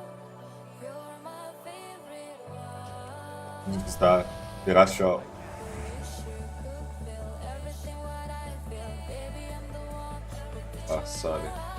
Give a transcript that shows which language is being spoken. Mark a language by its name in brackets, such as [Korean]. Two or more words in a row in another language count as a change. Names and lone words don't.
[English] You're my favorite one. Start. [Danish] Det er ret sjovt. [English] Wish you could feel everything what I feel, baby, I'm the one who put [Danish] Og så er det.